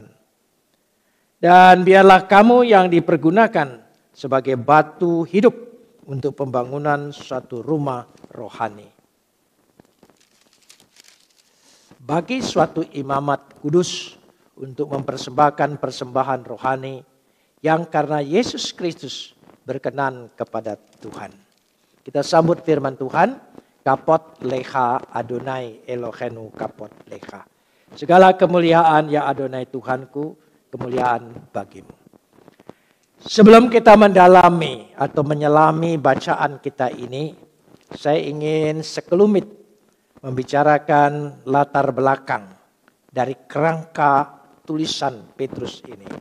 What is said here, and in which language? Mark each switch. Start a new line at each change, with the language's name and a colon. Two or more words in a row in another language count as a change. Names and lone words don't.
Indonesian: Dan biarlah kamu yang dipergunakan sebagai batu hidup untuk pembangunan suatu rumah rohani, bagi suatu imamat kudus untuk mempersembahkan persembahan rohani yang karena Yesus Kristus berkenan kepada Tuhan. Kita sambut firman Tuhan.
Hebrew: כבוד לך אדוני אלוהינו כבוד לך.
Indonesian: Segala kemuliaan ya Adonai Tuhanku, kemuliaan bagimu. Sebelum kita mendalami atau menyelami bacaan kita ini, saya ingin sekelumit membicarakan latar belakang dari kerangka tulisan Petrus ini.